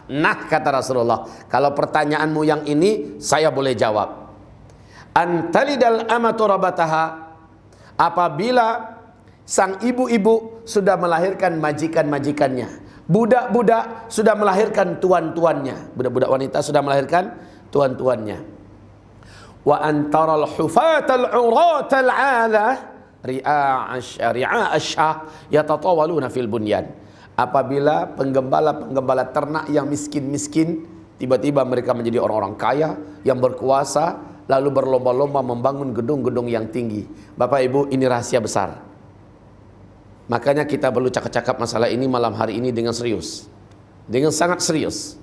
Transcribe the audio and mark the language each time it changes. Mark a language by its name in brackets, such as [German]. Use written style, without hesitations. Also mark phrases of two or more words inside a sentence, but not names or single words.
[Indonesian] Nah, kata Rasulullah, kalau pertanyaanmu yang ini saya boleh jawab. [Arabic] أن تلد الأمة ربتها, [Indonesian] apabila sang ibu-ibu sudah melahirkan majikan-majikannya, budak-budak sudah melahirkan tuan-tuannya, budak-budak wanita sudah melahirkan tuan-tuannya. [Arabic] وأن ترى الحفاة العراة العالة رعاء الشاء يتطاولون في البنيان. [Indonesian] Apabila penggembala-penggembala ternak yang miskin-miskin tiba-tiba mereka menjadi orang-orang kaya yang berkuasa, lalu berlomba-lomba membangun gedung-gedung yang tinggi. Bapak Ibu, ini rahasia besar. Makanya kita perlu cakap-cakap masalah ini malam hari ini dengan serius, dengan sangat serius.